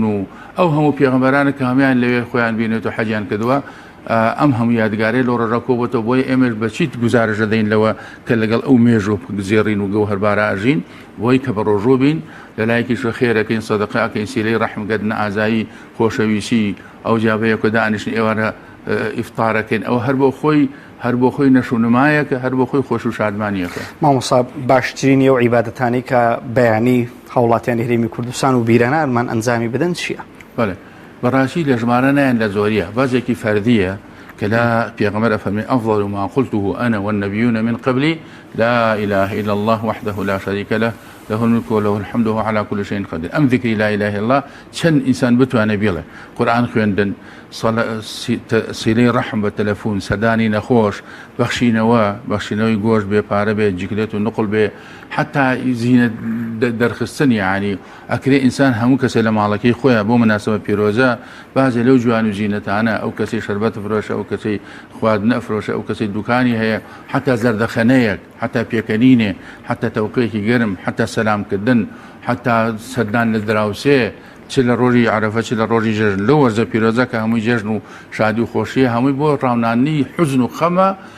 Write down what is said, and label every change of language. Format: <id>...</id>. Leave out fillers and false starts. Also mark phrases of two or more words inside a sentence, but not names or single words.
<ckb>و ئەو هەموو پێغەمبەرانە کە هەمیان لەوێ خۆیان بینێت و حەجیان کردووە ئەم هەموو یادگارەی لۆ ڕێڕەکۆبەتەوە بۆی ئێمەش بەچیت گزارش دەدەین لەوە کە لەگەڵ ئەو مێژ و زێڕین و گەوهەربارە ئاژین بۆی کە بە ڕۆژوو بین لەلایەکیشە خێرەکەین سەدەقەکەین سیلەی ڕەحمگەدنە ئازایی خۆشەویستی ئەو جابەیە کە دانیشتن ئێوارە ئیفطارەکەین ئەو هەر بۆ خۆی نەشونمایەکە هەر بۆ خۆی خۆش و شادمانیەکە مامۆستا باشترینی و عیبادەتانی کە بەیانی هاوڵاتیان هەرێمی کوردستان و بیرەنەرمان ئەنجامی بدەن چییە؟ بەڵێ بەڕاستی لە ژمارە نایەن لە زۆریە بەزێکی فەردیە کە لا پێغەمبەر ئەفەرمێ</ckb> <ar>ئەفضل ما قلته أنا والنبيون من قبلي لا إله إلا الله وحده لا شريك له له الملك وله الحمد وهو على كل شيء قدير أم ذكري لا إله إلا الله</ar> <ckb>چەند ئینسان بتوانێ بێڵێ قورئان خوێندن سیلەی ڕەحم بە تەلەفۆن سەدانی نەخۆش بەخشینەوەی گۆشت بێ پارە بێ جگرێت و نقڵ بێ حتا زیینە دەرخستن یعنی ئەکرێ ئینسان هەموو کەسێ لە ماڵەکەی خۆیان بۆ مناسبە پیرۆزە بازێ لەو جوان و زیینەتانە ئەو کەسی شەربەت فرۆشە ئەو کەسی خواردنە ئەفرۆشە ئەو کەسی دوکانی هەیە حتا زەردەخەنەیەک حتا پێکەنینێ حتا تەوقەیەکی گەرم حتا سەلامکردن حتا سەردان لە دراوسێ چ لە ڕۆژی عەرەفە چ لە ڕۆژی جەژن لەو وەرزە پیرۆزە کە هەمووی جەژن و شادی و خۆشیە هەمووی بۆ ڕاونانی حوزن و خەمە</ckb>